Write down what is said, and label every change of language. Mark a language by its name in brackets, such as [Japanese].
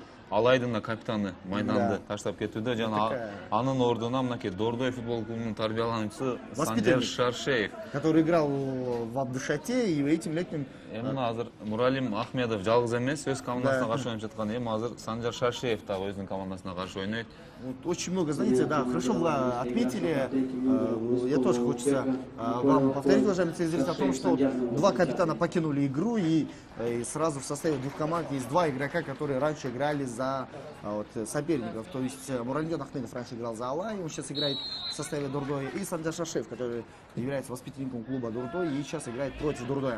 [Kyrgyz] Алайдың капитаны майданды таштап кетуде, жана анын ордуна мынакей Дордой футбол клубунун тарбиялануучусу Санжар Шаршеев, [Russian] который играл в Абдышате и этим летним. [Kyrgyz] Азыр Муралим Ахмедов жалгыз эмес, өз командасына каршы ойноп жаткан. Азыр Санжар Шаршеев да өзүнүн командасына каршы ойнойт. [Russian] Вот очень много, знаете, да, хорошо вы отметили. Я тоже хочется вам повторить, уважаемые телезрители, о том, что два капитана покинули игру, и сразу в составе двух команд есть два игрока, которые раньше играли за соперников. То есть Муралим Ахмедов раньше играл за Алай, он сейчас играет в составе Дордоя, и Санджар Шашеев, который является воспитанником клуба Дордой и сейчас играет против Дордоя.